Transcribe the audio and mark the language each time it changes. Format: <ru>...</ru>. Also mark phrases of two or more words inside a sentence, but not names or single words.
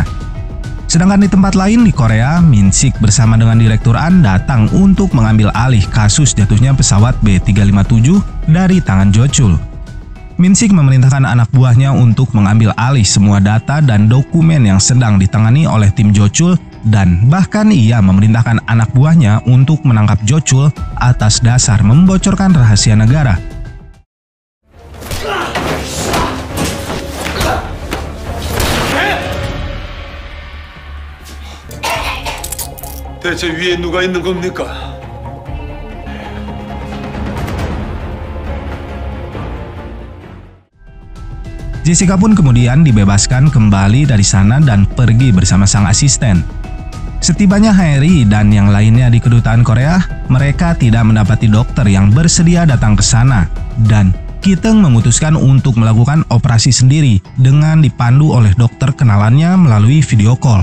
<id>Sedangkan di tempat lain di Korea, Min-sik bersama dengan Direktur An datang untuk mengambil alih kasus jatuhnya pesawat B357 dari tangan Jo Chul. Min-sik memerintahkan anak buahnya untuk mengambil alih semua data dan dokumen yang sedang ditangani oleh tim Jo Chul dan bahkan ia memerintahkan anak buahnya untuk menangkap Jo Chul atas dasar membocorkan rahasia negara.</id> <ko>대체 위에 누가 있는 겁니까?</ko> <id>Jessica pun kemudian dibebaskan kembali dari sana dan pergi bersama sang asisten. Setibanya Haeri dan yang lainnya di kedutaan Korea, mereka tidak mendapati dokter yang bersedia datang ke sana dan Ki-teung memutuskan untuk melakukan operasi sendiri dengan dipandu oleh dokter kenalannya melalui</id> <en>video call.</en>